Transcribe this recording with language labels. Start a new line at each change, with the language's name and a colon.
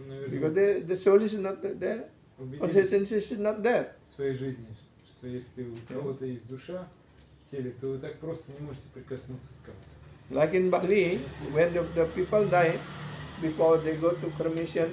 English: Because the soul is not there, consciousness is not there.
Russian: В своей жизни, что если у кого-то есть душа в теле, то вы так просто не можете прикоснуться к кому-то.
English: Like in Bali, when the people die, before they go to cremation,